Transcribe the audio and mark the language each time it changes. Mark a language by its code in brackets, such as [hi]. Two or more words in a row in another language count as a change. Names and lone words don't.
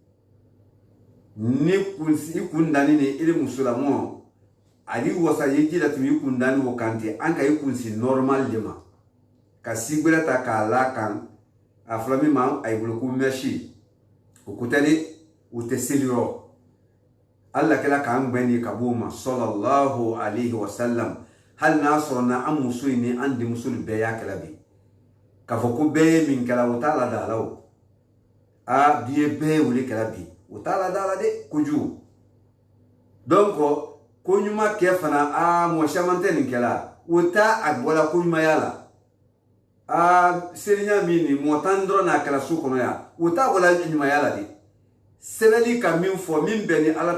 [bm] ni kunsi i kun danni ni i bɛ muso lamɔ a b'i wasa i ye ji la tɛmɛ i kun danni o kan ten an ka i kunsi normal de ma ka si gbɛrɛ ta k'a la kan a fɔra min ma a ye bolo ko mɛsi o ko tɛ de o tɛ seli yɔrɔ Allah kɛla k'an gbɛn ni ka b'o ma [ar] صلى الله عليه وسلم [bm] hali n'a sɔrɔna an muso ni an denmuso bɛɛ y'a kɛla bi k'a fɔ ko bɛɛ ye min kɛla o t'a la da la o bi ye bɛɛ ye wele kɛla bi o t'a la da la dɛ kojugu donc ko ɲuma kɛ fana mɔgɔ caman tɛ nin kɛla o t'a a bɔla ko ɲumaya la seliya min ni mɔgɔ tan dɔrɔn n'a kɛra so kɔnɔ yan o t'a bɔla ɲumaya la de sɛbɛnni ka min fɔ min bɛ ni ala